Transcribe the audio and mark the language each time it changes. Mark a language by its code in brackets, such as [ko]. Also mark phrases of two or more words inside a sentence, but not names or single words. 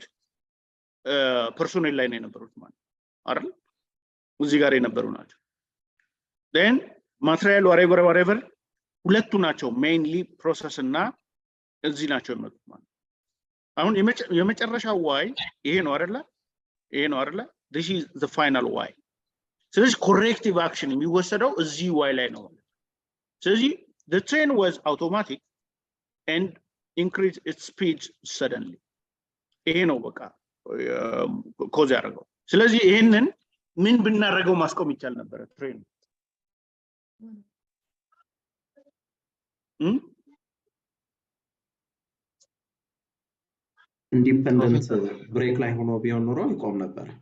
[am] ፐርሶኔል ላይ ነው የነበሩት ማለት አይደል? እዚህ ጋር የነበሩ ናቸው። then ማቴሪያል whatever ሁለቱ ናቸው ሜይንሊ ፕሮሰስ እና እዚህ ናቸው የመጡት ማለት። አሁን የመጨረሻው ዋይ ይሄ ነው አይደለ? [en] this is the final why። [am] ስለዚህ [en] corrective action [am] የሚወሰደው እዚህ ዋይ ላይ ነው። ስለዚህ [en] the train was automatic and increased its speed suddenly። [am] ይሄ ነው በቃ ኮዝ ያደረገው። ስለዚህ ይሄንን ምን ብናደርገው ማስቆም ይቻል ነበር? ትሬን [en] independent brake [am] ላይ ሆኖ ቢሆን ኖሮ ይቆም ነበር።